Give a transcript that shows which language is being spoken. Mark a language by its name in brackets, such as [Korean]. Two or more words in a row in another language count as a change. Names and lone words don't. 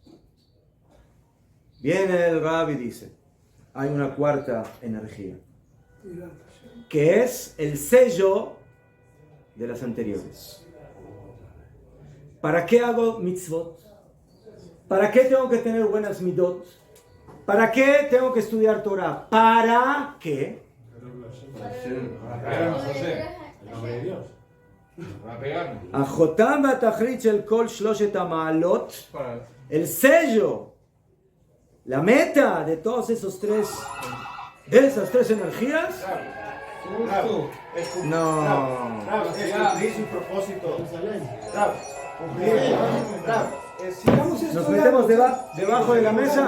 [Spanish] Viene el Rab y dice, hay una cuarta energía, que es el sello de las anteriores. ¿Para qué hago mitzvot? ¿Para qué tengo que tener buenas midot? ¿Para qué tengo que estudiar Torah? ¿Para qué? [Hebrew] החותם והתכלית של כל שלושת המעלות, [Spanish] el sello, la meta de todos esas tres energías. No. Cumplir su propósito. Nos metemos debajo de la mesa.